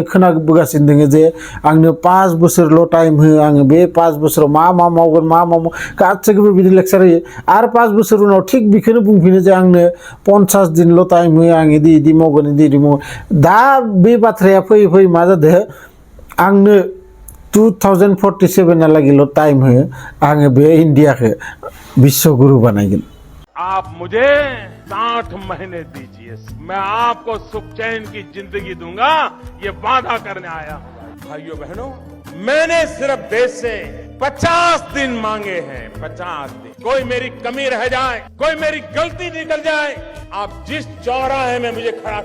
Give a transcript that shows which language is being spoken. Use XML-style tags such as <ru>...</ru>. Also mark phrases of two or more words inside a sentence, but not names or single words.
<brx>खोनाबोगासिनो दङ जे आंनो 5 बोसोरल' टाइम हो आङो बे 5 बोसोराव मा मावगोन मा गासैखौबो बिदि लेक्चार होयो आरो 5 बोसोर उनाव थिग बेखौनो बुंफिनो जे आंनो 50 दिनल' टाइम हो आं इदि मावगोन इदि मावगोन दा बे बाथ्राया फैयै मा जादों आंनो 2047 लागिल' टाइम हो आङो बे इन्डियाखौ</brx> <hi>विश्व गुरु बनाएंगे आप मुझे 60 महीने दीजिए मैं आपको सुख चैन की जिंदगी दूंगा ये वादा करने आया भाइयों बहनों मैंने सिर्फ देश से 50 दिन मांगे हैं 50 दिन कोई मेरी कमी रह जाए कोई मेरी गलती निकल जाए आप जिस चौराहे में मुझे खड़ा</hi>